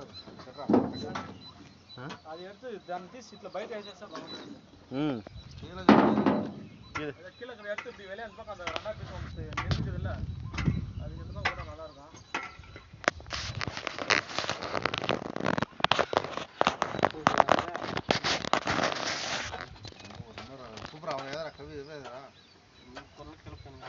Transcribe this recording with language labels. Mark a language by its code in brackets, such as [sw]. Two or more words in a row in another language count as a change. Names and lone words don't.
[te] అది எடுத்து దాన్ని తీసి ఇట్లా బయట వేసేస్తా బాగుంటుంది. [ta] கீழே எடுத்து இப்படி வெளியே அந்த பக்கம் அந்த [en] runner piece [ta] வந்து நிறுத்துக்குது இல்லை, அதுக்கு இந்த பக்கம் கூட நல்லா இருக்கும். சூப்பராக அவங்க எதாவது கவி எதாவது பொருள் கீழே போகணுங்க.